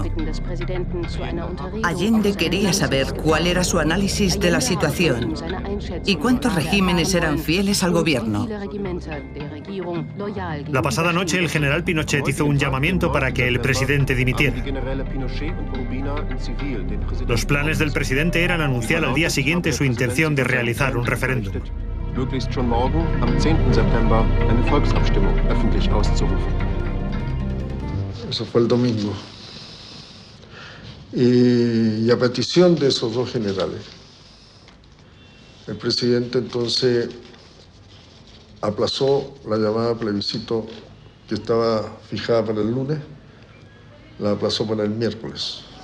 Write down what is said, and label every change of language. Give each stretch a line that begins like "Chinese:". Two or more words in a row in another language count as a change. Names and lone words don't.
Spanish: Allende quería saber cuál era su análisis de la situación y cuántos regímenes eran fieles al gobierno. La pasada noche el general Pinochet hizo un llamamiento para que el presidente dimitiera. Los planes del presidente eran anunciar al día siguiente su intención de realizar un referéndum.
German: Möglichst schon morgen, am 10. September, eine Volksabstimmung öffentlich auszurufen.
Spanish: Eso fue el domingo. Y a petición de esos dos generales, el presidente entonces aplazó la llamada a plebiscito que estaba fijada para el lunes, la aplazó para el miércoles.